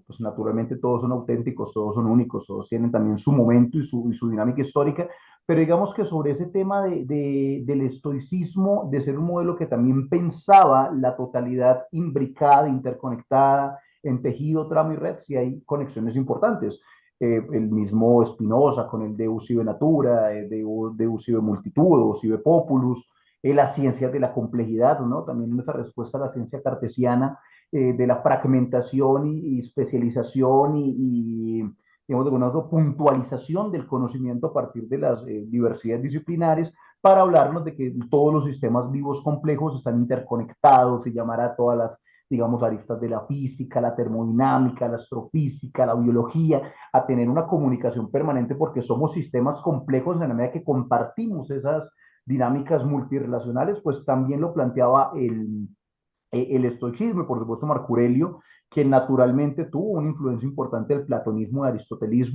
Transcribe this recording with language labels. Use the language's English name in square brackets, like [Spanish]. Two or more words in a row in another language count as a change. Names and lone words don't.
[Spanish] Pues naturalmente todos son auténticos, todos son únicos, todos tienen también su momento y su dinámica histórica, pero digamos que sobre ese tema del estoicismo, de ser un modelo que también pensaba la totalidad imbricada, interconectada, en tejido, tramo y red, sí hay conexiones importantes. El mismo Spinoza con el [Latin] Deus ibe natura, Deus ibe multitudo, ibe populus, [Spanish] las ciencias de la complejidad, ¿no? También esa respuesta a la ciencia cartesiana de la fragmentación y especialización digamos, de alguna puntualización del conocimiento a partir de las diversidades disciplinares para hablarnos de que todos los sistemas vivos complejos están interconectados y llamar a todas las, digamos, aristas de la física, la termodinámica, la astrofísica, la biología, a tener una comunicación permanente porque somos sistemas complejos en la medida que compartimos esas dinámicas multirelacionales, pues también lo planteaba el estoicismo y por supuesto Marco Aurelio, que naturalmente tuvo una influencia importante del platonismo y aristotelismo.